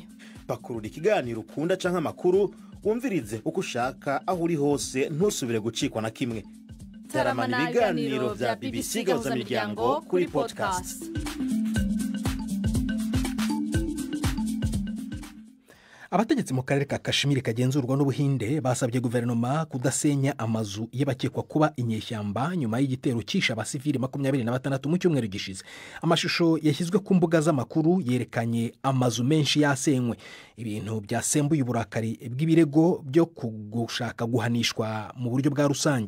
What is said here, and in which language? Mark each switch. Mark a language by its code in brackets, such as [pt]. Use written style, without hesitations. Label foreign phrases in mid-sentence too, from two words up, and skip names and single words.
[rn] Pakurura ikiganiro ukunda canke amakuru, wumvirize uko ushaka aho uri hose, ntusubire gucikwa na kimwe. Taramana ibiganiro vya BBC Gahuzamiryango kuri podcast. [rw] Abategetsi mu karere ka Kashmir kagenzurwa n'Ubuhinde basabye guverinoma kudasenya amazu y'abakekwa kuba inyeshyamba nyuma y'igitero cyisha abasivili 26 mu cyumweru gishize. Amashusho yashyizwe ku mbuga z'amakuru yerekanye amazu menshi yasenywe, ibintu byasembuye uburakari bw'ibirego byo kugushaka guhanishwa mu buryo bwa rusange.